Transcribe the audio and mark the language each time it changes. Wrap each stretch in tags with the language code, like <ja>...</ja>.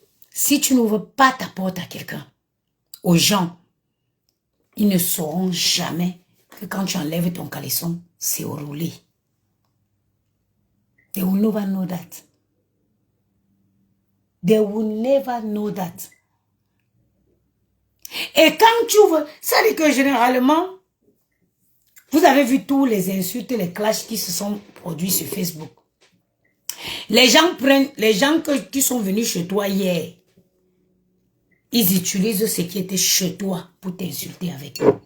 <fr>Si tu n'ouvres pas ta porte à quelqu'un, aux gens, ils ne sauront jamais que quand tu enlèves ton caleçon, c'est roulé.</fr> <en>They will never know that. They will never know that.</en> <fr>Et quand tu veux, ça dit que généralement, vous avez vu tous les insultes, les clashs qui se sont produits sur Facebook. Les gens qui sont venus chez toi hier, ils utilisent ce qui était chez toi pour t'insulter avec.</fr>